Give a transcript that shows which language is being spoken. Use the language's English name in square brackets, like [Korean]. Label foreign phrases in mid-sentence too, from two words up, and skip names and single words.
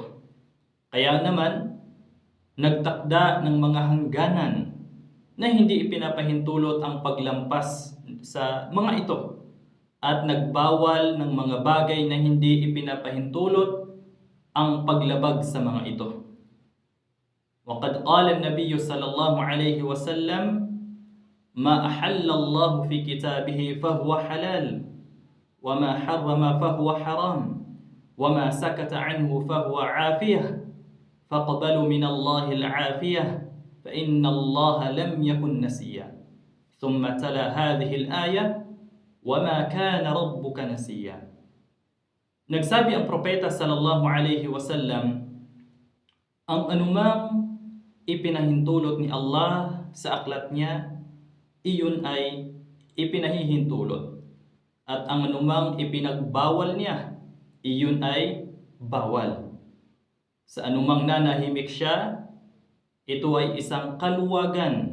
[Filipino] Kaya naman, nagtakda ng mga hangganan na hindi ipinapahintulot ang paglampas sa mga ito at nagbawal ng mga bagay na hindi ipinapahintulot ang paglabag sa mga ito. [Arabic] وقد قال النبي صلى الله عليه وسلم ما أحل الله في كتابه فهو حلال وما حرم فهو حرام وما سكت عنه فهو عافية فاقبلوا من الله العافية فإن الله لم يكن نسيا ثم تلا هذه الآية وما كان ربك نسيا. [Filipino] Nagsabi ang propeta [Arabic] صلى الله عليه وسلم, [Filipino] ang anumang ipinahintulot ni Allah sa aklat niya, iyon ay ipinahihintulot. At ang anumang ipinagbawal niya, iyon ay bawal. Sa anumang nanahimik siya, ito ay isang kaluwagan.